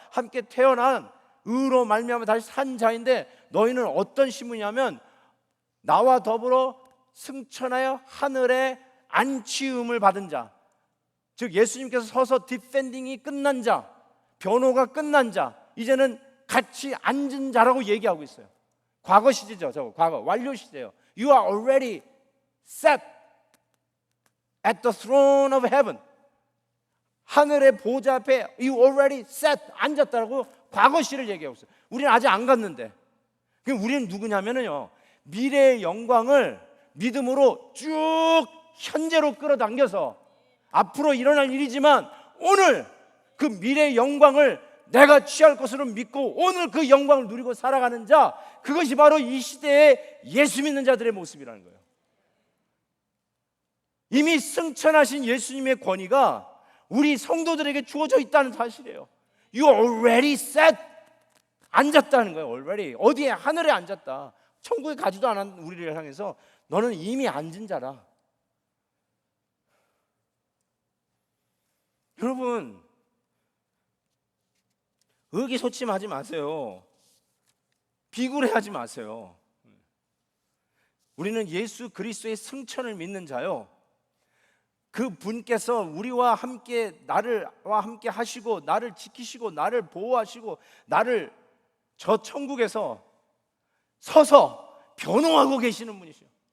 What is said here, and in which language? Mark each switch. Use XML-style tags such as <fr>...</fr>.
<ko>함께 태어난 의로 말미암아 다시 산 자인데, 너희는 어떤 신분이냐면 나와 더불어 승천하여 하늘에 안치음을 받은 자, 즉 예수님께서 서서 디펜딩이 끝난 자, 변호가 끝난 자, 이제는 같이 앉은 자라고 얘기하고 있어요. 과거 시제죠. 저거 과거 완료 시제예요.</ko> <en>You are already set at the throne of heaven.</en> <ko>하늘의 보좌 앞에</ko> <en>You already sat,</en> <ko>앉았다라고 과거 시를 얘기하고 있어요. 우리는 아직 안 갔는데. 그럼 우리는 누구냐면요, 미래의 영광을 믿음으로 쭉 현재로 끌어당겨서 앞으로 일어날 일이지만 오늘 그 미래의 영광을 내가 취할 것으로 믿고 오늘 그 영광을 누리고 살아가는 자, 그것이 바로 이 시대의 예수 믿는 자들의 모습이라는 거예요. 이미 승천하신 예수님의 권위가 우리 성도들에게 주어져 있다는 사실이에요.</ko> <en>You are already set,</en> <ko>앉았다는 거예요. already. 어디에? 하늘에 앉았다. 천국에 가지도 않은 우리를 향해서 너는 이미 앉은 자라. 여러분, 의기소침하지 마세요. 비굴해하지 마세요. 우리는 예수 그리스도의 승천을 믿는 자요, 그 분께서 우리와 함께 나와 함께 하시고 나를 지키시고 나를 보호하시고 나를 저 천국에서 서서 변호하고 계시는 분이시요.</ko>